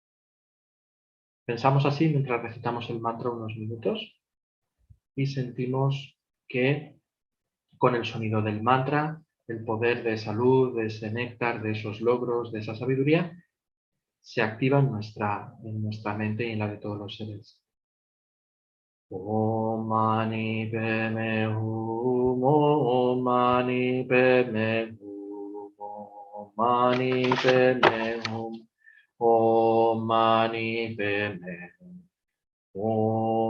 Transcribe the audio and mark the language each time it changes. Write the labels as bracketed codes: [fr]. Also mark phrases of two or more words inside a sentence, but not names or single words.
[es] Pensamos así mientras recitamos el mantra unos minutos y sentimos que con el sonido del mantra, el poder de esa luz, de ese néctar, de esos logros, de esa sabiduría, se activa en nuestra mente y en la de todos los seres. [sa] Om mani padme hum, Om mani padme hum, Om mani padme hum, Om mani padme hum, Om